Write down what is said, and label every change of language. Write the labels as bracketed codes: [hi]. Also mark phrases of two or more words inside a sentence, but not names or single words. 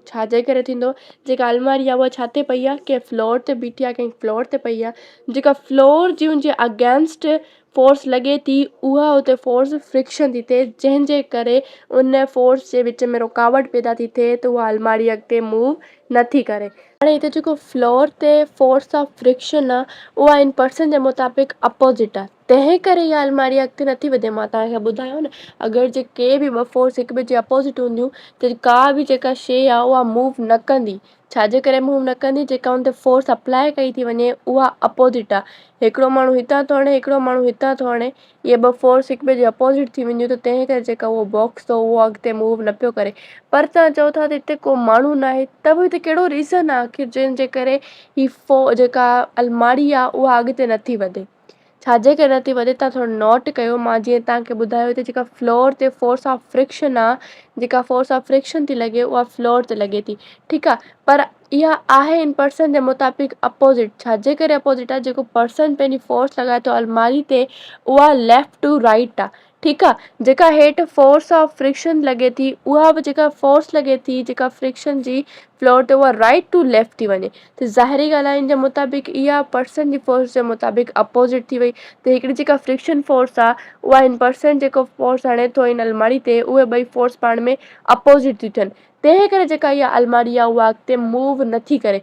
[sd] छाजे करे थींदो, जेका अलमारी आहे उहा छा ते पई आहे, कंहिं फ्लोर ते बीठी आहे, कंहिं फ्लोर ते पई आहे। जेका फ्लोर जी हुनजे [en] against force [sd] लॻे थी, उहा हुते [en] force friction [sd] थी थिए, जंहिंजे करे उन फोर्स जे विच में रुकावट पैदा थी थिए त उहा अलमारी अॻिते मूव नथी करे। हाणे हिते जेको फ्लोर ते [en] force of friction [sd] आहे उहा इन पर्सन जे मुताबिक़ अपोज़िट आहे, तंहिं करे इहा अलमारी अॻिते नथी वधे। मां तव्हांखे ॿुधायो न, अगरि जे के बि ॿ फोर्स हिक ॿिए जे अपोज़िट हूंदियूं त का बि जेका शइ आहे उहा मूव न कंदी। छाजे करे मूव न कंदी, जेका हुन ते फोर्स अप्लाई कई थी वञे उहा अपोज़िट आहे। हिकिड़ो माण्हू हितां थो हणे, हिकिड़ो माण्हू हितां थो हणे, इहे ॿ फोर्स हिक ॿिए जे अपोज़िट थी वेंदियूं त तंहिं करे जेका उहो बॉक्स थो उहो अॻिते मूव न पियो करे। पर तव्हां चओ था त हिते को माण्हू न आहे, त बि हिते कहिड़ो रीज़न आहे आख़िर जंहिंजे करे जेका अलमारी आहे उहा अॻिते नथी वधे। छाजे करे नथी वधे, तव्हां थोरो नोट कयो। मां जीअं तव्हांखे ॿुधायो, हिते जेका फ्लोर ते [en] force of friction [sd] आहे, जेका [en] force of friction [sd] थी लॻे उहा फ्लोर ते लॻे थी, ठीकु आहे। पर इहा आहे इन पर्सन जे मुताबिक़ अपोज़िट। छाजे करे अपोज़िट आहे, जेको पर्सन पंहिंजी फोर्स लॻाए थो अलमारी ते उहा [en] left to right [sd] आहे, ठीकु आहे। जेका हेठि [en] force of friction [sd] लॻे थी, उहा बि जेका फोर्स लॻे थी जेका फ्रिक्शन जी फ्लोर ते, उहा [en] right to left [sd] थी वञे। त ज़ाहिरी ॻाल्हि आहे, इन जे मुताबिक़ इहा पर्सन जी फोर्स जे मुताबिक़ अपोज़िट थी वई। त हिकिड़ी जेका [en] friction force [sd] आहे उहा इन पर्सन जेको फोर्स हणे थो इन अलमारी ते, उहे ॿई फोर्स पाण में अपोज़िट थियूं थियनि, तंहिं करे जेका इहा अलमारी आहे उहा अॻिते मूव नथी करे।